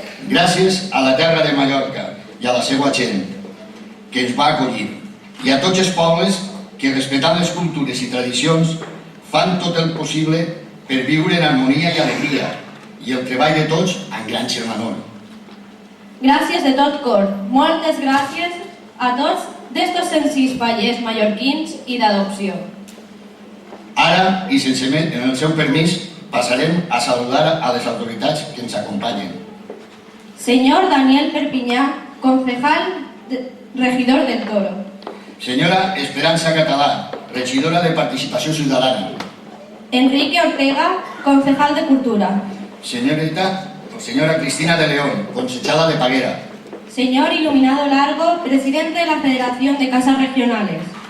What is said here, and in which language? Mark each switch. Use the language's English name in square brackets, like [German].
[Catalan] Gràcies a la terra de Mallorca i a la seva gent que ens va acollir i a tots els pobles que respectant les cultures i tradicions fan tot el possible per viure en harmonia i alegria i el treball de tots en gran germanor. Gràcies de tot cor, moltes gràcies a tots d'estos senzills fallers mallorquins i d'adopció. Ara, i sense en el seu permís, passarem a saludar a les autoritats que ens acompanyen. [Spanish] Señor Daniel Perpiñá, concejal, regidor del Toro. [Catalan] Senyora Esperança Català, regidora de Participació Ciutadana. [Spanish] Enrique Ortega, concejal de Cultura. [Catalan] Senyora [Spanish] Cristina de León, consejera de Paguera. Señor Iluminado Largo, presidente de la Federación de Casas Regionales.